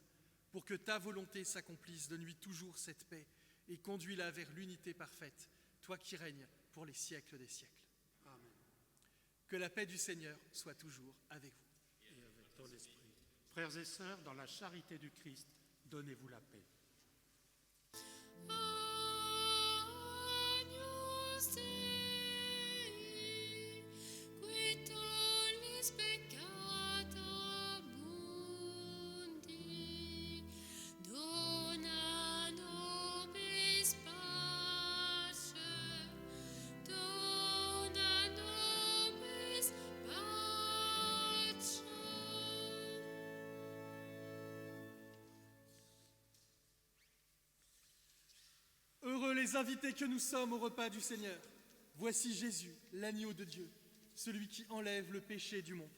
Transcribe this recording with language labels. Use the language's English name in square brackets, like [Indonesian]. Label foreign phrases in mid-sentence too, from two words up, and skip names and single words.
[French] Pour que ta volonté s'accomplisse, donne-lui toujours cette paix et conduis-la vers l'unité parfaite, toi qui règnes pour les siècles des siècles. Amen. Que la paix du Seigneur soit toujours avec vous. Et avec ton esprit. Frères et sœurs, dans la charité du Christ, donnez-vous la paix. [Latin] Agnus Dei, qui tollis peccata mundi, dona nobis pace, dona nobis pace. [French] Heureux les invités que nous sommes au repas du Seigneur. Voici Jésus, l'agneau de Dieu, celui qui enlève le péché du monde.